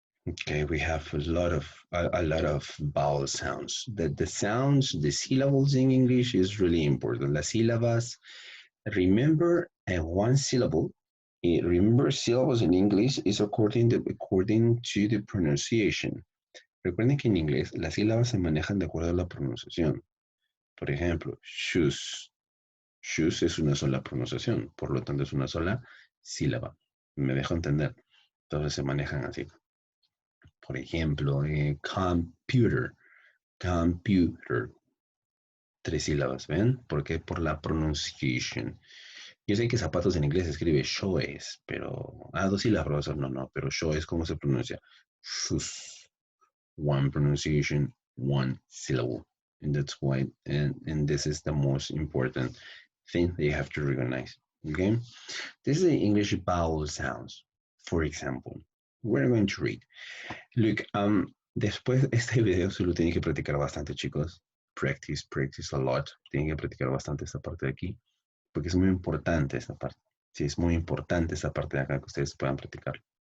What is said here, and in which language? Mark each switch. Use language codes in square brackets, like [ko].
[en] Okay, we have a lot of vowel sounds. The sounds, the syllables in English is really important. [es] Las sílabas, [en] remember one syllable. Remember syllables in English is according to the pronunciation. [es] Recuerden que en inglés las sílabas se manejan de acuerdo a la pronunciación. Por ejemplo, shoes. Shoes es una sola pronunciación, por lo tanto es una sola sílaba. Me dejo entender. Entonces se manejan así. Por ejemplo, computer. Computer. Tres sílabas, ¿ven? ¿Por qué? Por la pronunciation. Yo sé que zapatos en inglés se escribe shoes, pero... dos sílabas, profesor. No, pero shoes, ¿cómo se pronuncia? [en] Shoes. One pronunciation, one syllable. And that's why, and this is the most important thing that you have to recognize, okay? This is the English vowel sounds. For example, We're going to read. Look, [es] después este video se lo tienen que practicar bastante, chicos. [en] Practice a lot. Tienen que practicar bastante esta parte de aquí, porque es muy importante esta parte. Sí, es muy importante esta parte de acá que ustedes puedan practicar.